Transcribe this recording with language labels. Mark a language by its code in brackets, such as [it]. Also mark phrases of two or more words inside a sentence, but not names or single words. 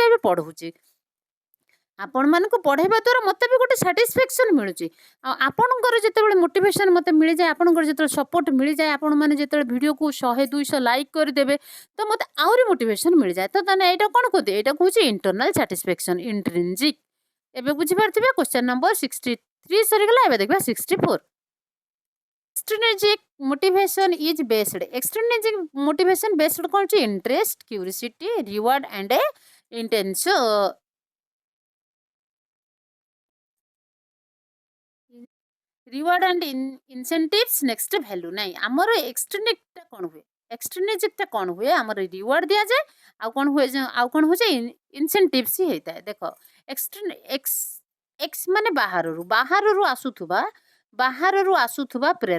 [or] ଏବେ ପଢ଼ଉଛି ଆପଣମାନଙ୍କୁ ପଢ଼ାଇବା ଦ୍ୱାରା ମୋତେ ବି ଗୋଟେ ସାଟିସ୍ଫ୍ୟାକ୍ସନ୍ ମିଳୁଛି ଆଉ ଆପଣଙ୍କର ଯେତେବେଳେ ମୋଟିଭେସନ୍ ମୋତେ ମିଳିଯାଏ ଆପଣଙ୍କର ଯେତେବେଳେ ସପୋର୍ଟ ମିଳିଯାଏ ଆପଣମାନେ ଯେତେବେଳେ ଭିଡ଼ିଓକୁ 100-200 ଲାଇକ୍ କରିଦେବେ ତ ମୋତେ ଆହୁରି ମୋଟିଭେସନ୍ ମିଳିଯାଏ ତ ତାହେଲେ ଏଇଟା କ'ଣ କୁହନ୍ତି ଏଇଟା କହୁଛି [en] internal satisfaction intrinsic [or] ଏବେ ବୁଝିପାରୁଥିବେ [en] question number [or] 63 ସରିଗଲା ଏବେ ଦେଖିବା 64 [en] extrinsic motivation is based extrinsic motivation based [or] କ'ଣ ଅଛି [en] interest curiosity reward and intention reward and incentives next value [or] ନାଇଁ ଆମର ଏକ୍ସଟ୍ରିନିକଟା କ'ଣ ହୁଏ ଏକ୍ସଟ୍ରିନିଜିକଟା କ'ଣ ହୁଏ ଆମର ରିୱାର୍ଡ଼ ଦିଆଯାଏ ଆଉ କ'ଣ ହୁଏ ଆଉ କ'ଣ ହେଉଛି ଇନସେଣ୍ଟିଭ୍ସ ହେଇଥାଏ ଦେଖ ଏକ୍ସ ମାନେ ବାହାରରୁ ଆସୁଥିବା